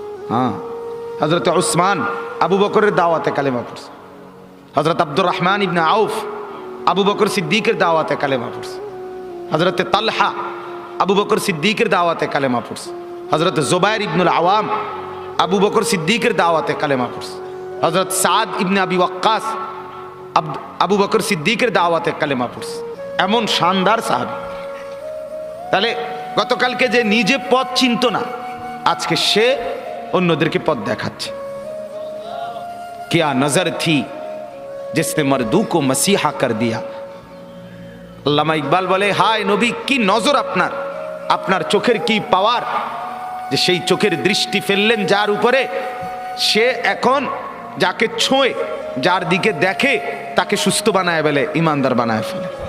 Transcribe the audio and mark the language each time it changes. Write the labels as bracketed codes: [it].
[bn] হ্যাঁ, হযরত উসমান আবু বকরের দাওয়াতে কালেমা পড়ছে, হযরত আব্দুর রহমান ইবনে আউফ আবু বকর সিদ্দিকের দাওয়াতে কালেমা পড়ছে, হযরত তালহা আবু বকর সিদ্দিকের দাওয়াতে কালেমা পড়ছে, হযরত জুবাইর ইবনুল আওয়াম আবু বকর সিদ্দিকের দাওয়াতে কালেমা পড়ছে, হযরত সাদ ইবনে আবি ওয়াক্কাস আবু বকর সিদ্দিকের দাওয়াতে কালেমা পড়ছে। এমন শানদার সাহাবী। তাহলে গতকালকে যে নিজে পথ চিনত না, আজকে সে অন্যদেরকে পথ দেখাচ্ছে। [ur] क्या नजर थी जिसने मर्दू को मसीहा कर दिया। [bn] আল্লামা ইকবাল বলে, হায় নবী, কি নজর আপনার, আপনার চোখের কি পাওয়ার, যে সেই চোখের দৃষ্টি ফেললেন যার উপরে, সে এখন যাকে ছোঁয়ে, যার দিকে দেখে, তাকে সুস্থ বানায় ফেলে, ইমানদার বানায় ফেলে।